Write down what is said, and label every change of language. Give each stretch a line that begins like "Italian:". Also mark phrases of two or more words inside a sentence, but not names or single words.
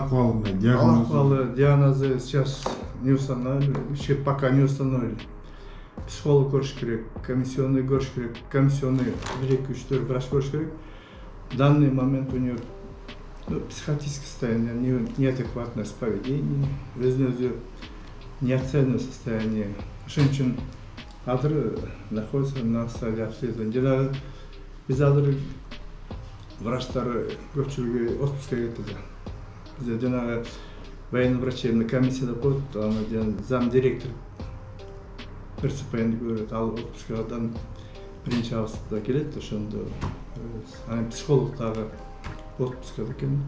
Russian: Диагнозы сейчас не установили, еще пока не установили.
Kyrgyz: психолог көрүш керек, комиссионный көрүш керек, комиссионный 1-2-3-4 врач көрүш керек.
Russian: В данный момент у нее психотическое состояние, неадекватное поведение, өзүнө неоценное состояние.
Kyrgyz: Ошон үчүн азыр
Russian: находится на стадии обследования.
Kyrgyz: Жанагы биз азыр врачтар көпчүлүгү отпускка кетти. Бизде жанагы
Russian: военный врачебный
Kyrgyz: комиссияда коет, аны зам директор принципиалды көрөт, ал отпускадан биринчи августта келет, ошондо анан психолог дагы отпускада экен.